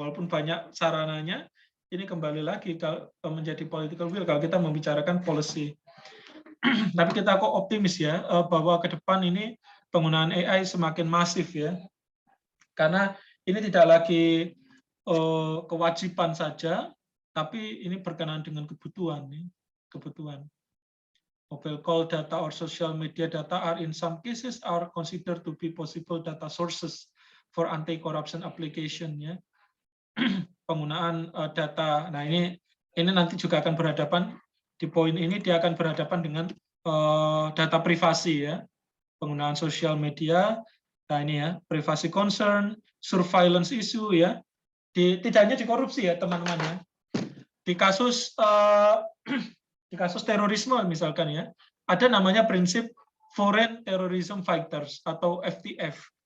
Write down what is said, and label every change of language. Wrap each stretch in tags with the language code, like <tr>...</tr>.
<id>Walaupun banyak sarananya, ini kembali lagi menjadi political will kalau kita membicarakan policy. Tapi kita kok optimis ya bahwa ke depan ini penggunaan AI semakin masif ya, karena ini tidak lagi kewajiban saja, tapi ini berkenaan dengan kebutuhan. Kebutuhan.</id> <en>Mobile call data or social media data are in some cases are considered to be possible data sources for anti-corruption application ya.</en> <id>Penggunaan data. Nah ini nanti juga akan berhadapan. Di poin ini dia akan berhadapan dengan data privasi ya, penggunaan sosial media. Nah ini ya, privasi concern,</id> <en>surveillance issue</en> <id>ya. Tidak hanya di korupsi ya teman-teman ya. Di kasus terorisme misalkan ya, ada namanya prinsip Foreign Terrorism Fighters atau FTF.</id>